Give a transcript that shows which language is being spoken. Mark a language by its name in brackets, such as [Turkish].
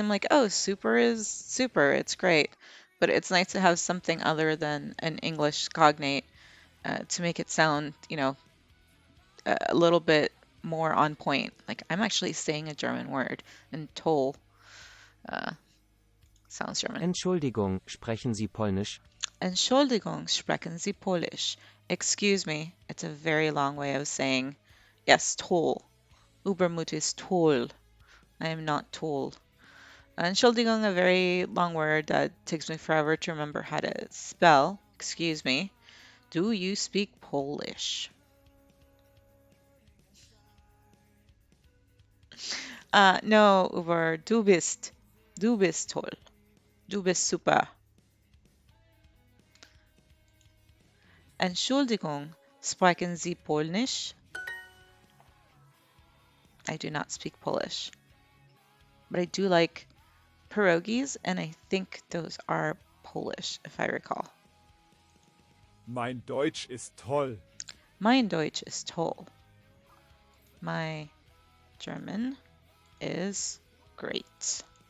[English] I'm like, oh, super is super. It's great. But it's nice to have something other than an English cognate to make it sound, a little bit more on point. Like I'm actually saying a German word, and toll uh, sounds German. [German] Entschuldigung, sprechen Sie Polnisch? Entschuldigung, sprechen Sie Polish? [English] Excuse me. It's a very long way of saying, yes, toll. Übermut is toll. I am not toll. Entschuldigung, a very long word that takes me forever to remember how to spell. Excuse me. Do you speak Polish? [German] No, über du bist. Du bist toll. Du bist super. Entschuldigung, sprechen Sie Polnisch? [English] I do not speak Polish, but I do like pierogies, and I think those are Polish, if I recall. [German] Mein Deutsch ist toll. Mein Deutsch ist toll. [English] My German is great.